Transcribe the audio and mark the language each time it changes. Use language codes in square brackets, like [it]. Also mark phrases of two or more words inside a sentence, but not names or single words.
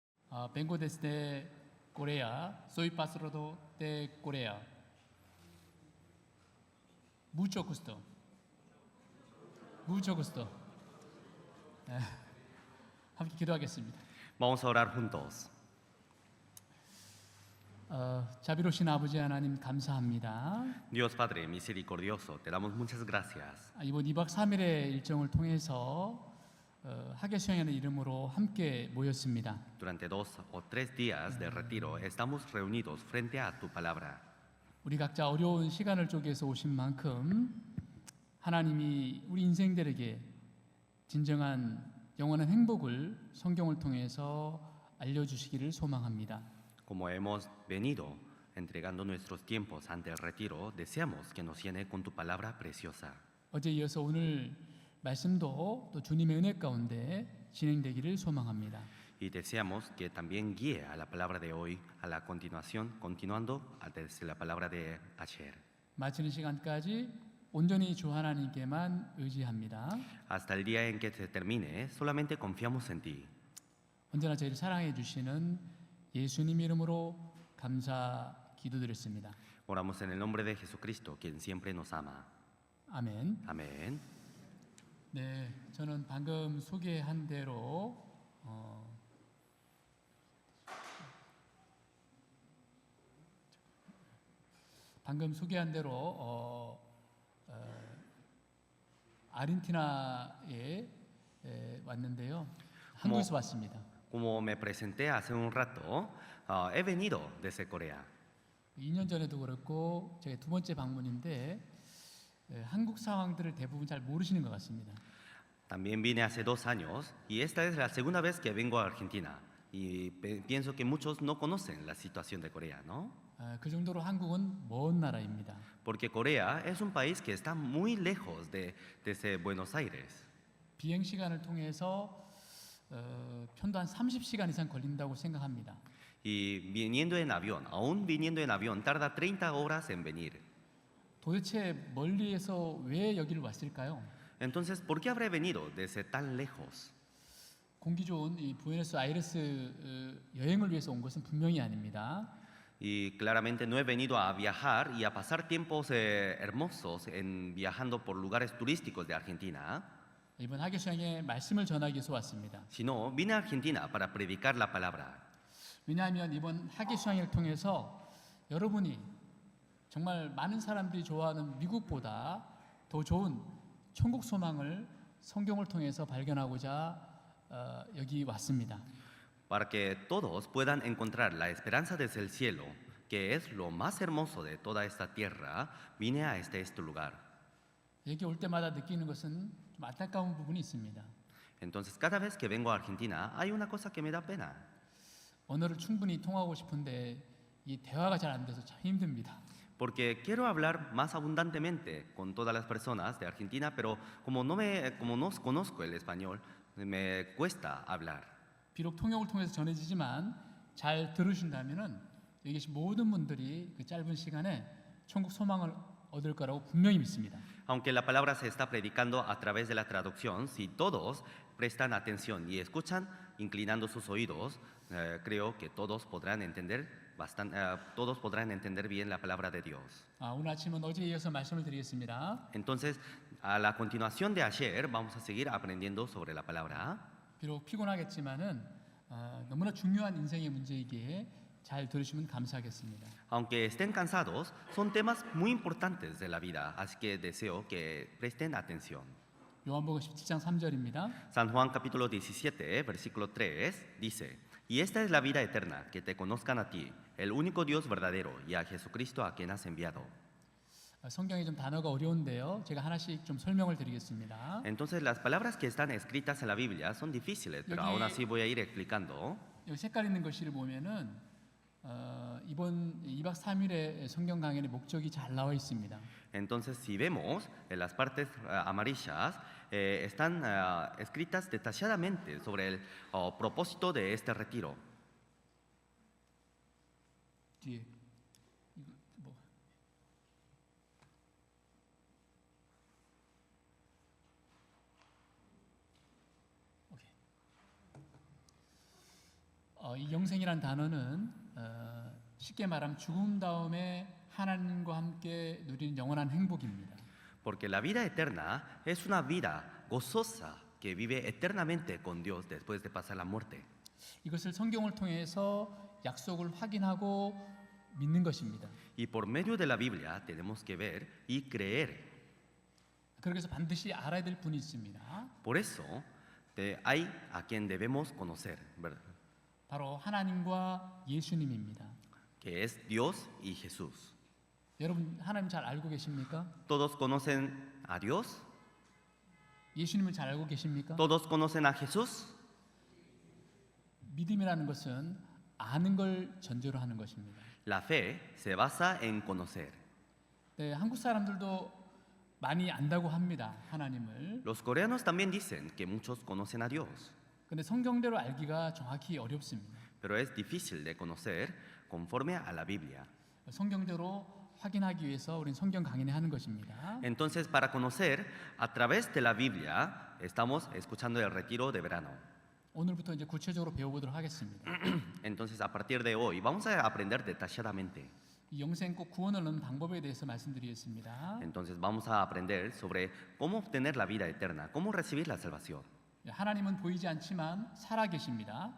[es] vengo desde Corea. Soy pastor de Corea. Mucho gusto. Mucho gusto. [ko] 함께 기도하겠습니다. [es] Vamos a orar juntos. [ko] 자비로우신 아버지 하나님 감사합니다. [es] Dios Padre misericordioso, te damos muchas gracias. [ko] 이번 2박 3일의 일정을 통해서 학예 수양회의 이름으로 함께 모였습니다. [es] Durante 2 o 3 días de retiro estamos reunidos frente a tu palabra. [ko] 우리 각자 어려운 시간을 쪼개서 오신 만큼 하나님이 우리 인생들에게 진정한 영원한 행복을 성경을 통해서 알려주시기를 소망합니다. [es] Como hemos venido entregando nuestros tiempos ante el retiro, deseamos que nos llene con tu palabra preciosa. [ko] 어제 이어서 오늘 말씀도 또 주님의 은혜 가운데 진행되기를 소망합니다. [es] Y deseamos que también guíe a la palabra de hoy a la continuación, continuando desde la palabra de ayer. [ko] 마치는 시간까지 온전히 주 하나님께만 의지합니다. [es] Hasta el día en que se termine, solamente confiamos en ti. [ko] 언제나 저희를 사랑해 주시는 예수님 이름으로 감사 기도드렸습니다. [es] Oramos en el nombre de Jesucristo, quien siempre nos ama. [ko] 아멘. [es] Amén. [ko] 네, 저는 방금 소개한 대로 아르헨티나에 왔는데요. 한국에서 왔습니다. [es] Como me presenté hace un rato, he venido desde Corea. [ko] 2년 전에도 그렇고 제 두 번째 방문인데 한국 상황들을 대부분 잘 모르시는 것 같습니다. [es] También vine hace 2 años y esta es la segunda vez que vengo a Argentina. Y pienso que muchos no conocen la situación de Corea, ¿no? [ko] 그 정도로 한국은 먼 나라입니다. [es] Porque Corea es un país que está muy lejos desde Buenos Aires. [ko] 비행 시간을 통해서 편도 한 30시간 이상 걸린다고 생각합니다. [es] Y viniendo en avión, aún viniendo en avión, tarda 30 horas en venir. [ko] 도대체 멀리에서 왜 여기를 왔을까요? [es] Entonces, ¿por qué habré venido desde tan lejos? [ko] 공기 좋은 이 부에노스아이레스 여행을 위해서 온 것은 분명히 아닙니다. [es] Y claramente no he venido a viajar y a pasar tiempos hermosos viajando por lugares turísticos de Argentina, [ko] 이번 학예 수양의 말씀을 전하기 위해서 왔습니다. [es] sino vine a Argentina para predicar la palabra. [ko] 왜냐하면 이번 학예 수양을 통해서 여러분이 정말 많은 사람들이 좋아하는 미국보다 더 좋은 천국 소망을 성경을 통해서 발견하고자 여기 왔습니다. [es] Para que todos puedan encontrar la esperanza desde el cielo, que es lo más hermoso de toda esta tierra, vine a este lugar. [ko] 여기 올 때마다 느끼는 것은 좀 안타까운 부분이 있습니다. [es] Entonces, cada vez que vengo a Argentina, hay una cosa que me da pena. [ko] 언어를 충분히 통하고 싶은데 이 대화가 잘 안 돼서 참 힘듭니다. [es] Porque quiero hablar más abundantemente con todas las personas de Argentina, pero como no conozco el español, me cuesta hablar. [ko] 비록 통역을 통해서 전해지지만 잘 들으신다면은 여기 계신 모든 분들이 그 짧은 시간에 천국 소망을 얻을 거라고 분명히 믿습니다. [es] Aunque la palabra se está predicando a través de la traducción, si todos prestan atención y escuchan, inclinando sus oídos, creo que todos podrán entender bien la palabra de Dios. [ko] 오늘 아침은 어제에 이어서 말씀을 드리겠습니다. [es] Entonces, a la continuación de ayer, vamos a seguir aprendiendo sobre la palabra. [ko] 비록 피곤하겠지만은 너무나 중요한 인생의 문제이기에 잘 들으시면 감사하겠습니다. [es] Aunque estén cansados, son temas muy importantes de la vida, así que deseo que presten atención. [ko] 요한복음 17장 3절입니다. [es] San Juan capítulo 17, versículo 3 dice: Y esta es la vida eterna, que te conozcan a ti, el único Dios verdadero, y a Jesucristo a quien has enviado. [ko] 성경에 좀 단어가 어려운데요. 제가 하나씩 좀 설명을 드리겠습니다. [es] Entonces las palabras que están escritas en la Biblia son difíciles, pero aún así voy a ir explicando. [ko] 여기 색깔 있는 글씨를 보면은 이번 2박 3일의 성경 강연의 목적이 잘 나와 있습니다. [es] Entonces, si vemos en las partes amarillas, están escritas detalladamente sobre el propósito de este retiro. [ko] 뒤에 이거 뭐 오케이. 이 영생이란 단어는 쉽게 말하면 죽음 다음에 하나님과 함께 누리는 영원한 행복입니다. [es] Porque la vida eterna es una vida gozosa que vive eternamente con Dios después de pasar la muerte. [ko] 이것을 성경을 통해서 약속을 확인하고 믿는 것입니다. [es] Y por medio de la Biblia tenemos que ver y creer. [ko] 그래서 반드시 알아야 될 분이 있습니다. [es] Por eso hay a quien debemos conocer, ¿verdad? [ko] 바로 하나님과 예수님입니다. [es] Que es Dios y Jesús. [ko] 여러분 하나님 잘 알고 계십니까? [es] ¿Todos conocen a Dios? [ko] 예수님을 잘 알고 계십니까? [es] ¿Todos conocen a Jesús? [ko] 믿음이라는 것은 아는 걸 전제로 하는 것입니다. [es] La fe se basa en conocer. [ko] 네, 한국 사람들도 많이 안다고 합니다. 하나님을. [es] Los coreanos también dicen que muchos conocen a Dios, [ko] 근데 성경대로 알기가 정확히 어렵습니다. [es] pero es difícil de conocer conforme a la Biblia. [ko] 성경대로 확인하기 위해서 우리는 성경 강연을 하는 것입니다. [es] Entonces, para conocer a través de la Biblia, estamos escuchando el retiro de verano. [ko] 오늘부터 이제 구체적으로 배워보도록 하겠습니다. [es] Entonces, a partir de hoy, vamos a aprender detalladamente. [ko] 이 영생 꼭 구원을 얻는 방법에 대해서 말씀드리겠습니다. [es] Entonces, vamos a aprender sobre cómo obtener la vida eterna, cómo recibir la salvación. [ko] 하나님은 보이지 않지만 살아 계십니다.